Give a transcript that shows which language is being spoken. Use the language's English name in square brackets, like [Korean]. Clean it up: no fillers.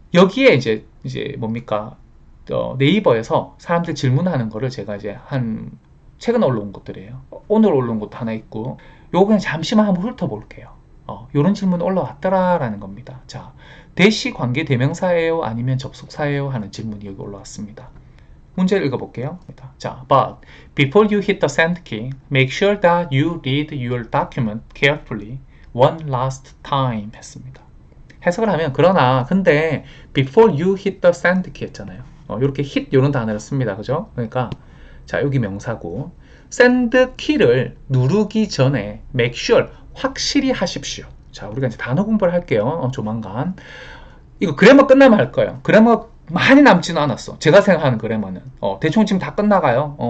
[Korean] 여기에 이제 뭡니까 네이버에서 사람들 질문하는 거를 제가 이제 최근에 올라온 것들이에요. 오늘 올라온 것도 하나 있고 요거 그냥 잠시만 한번 훑어볼게요. 요런 질문이 올라왔더라라는 겁니다. 자, 대시 관계 대명사예요? 아니면 접속사예요? 하는 질문이 여기 올라왔습니다. 문제를 읽어볼게요. 자, [English] but before you hit the send key, make sure that you read your document carefully one last time [Korean] 했습니다. 해석을 하면 그러나 근데 [English] before you hit the send key [Korean] 했잖아요. 이렇게 hit 이런 단어를 씁니다. 그죠? 그러니까 자 여기 명사고 send key를 누르기 전에 [English] make sure [Korean] 확실히 하십시오. 자 우리가 이제 단어 공부를 할게요. 조만간 이거 그래머 끝나면 할 거예요. 그래머 많이 남지는 않았어. 제가 생각하는 그래머는 대충 지금 다 끝나가요.